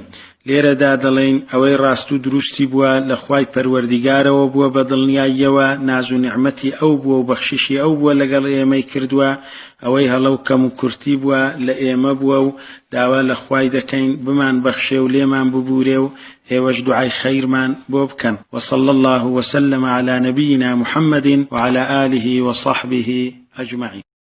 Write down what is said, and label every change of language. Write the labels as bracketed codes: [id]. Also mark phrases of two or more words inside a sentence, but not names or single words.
[ckb] لێرەدا دەڵێن ئەوەی ڕاست و دروستی بووە لە خوای پەروەردیگارەوە بووە بە دڵنیاییەوە ناز و نیعمەتی ئەو بووە و بەخشیشی ئەو بووە لەگەڵ ئێمەی کردووە ئەوەی هەڵە و کەم و کورتی بووە لە ئێمە بووە و داوا لە خوای دەکەین بمان بەخشێ و لێمان ببورێ و ئێوەش دوعای خەیرمان بۆ بکەن. [ar] وصلى الله وسلم على نبينا محمد وعلى آله وصحبه أجمعين.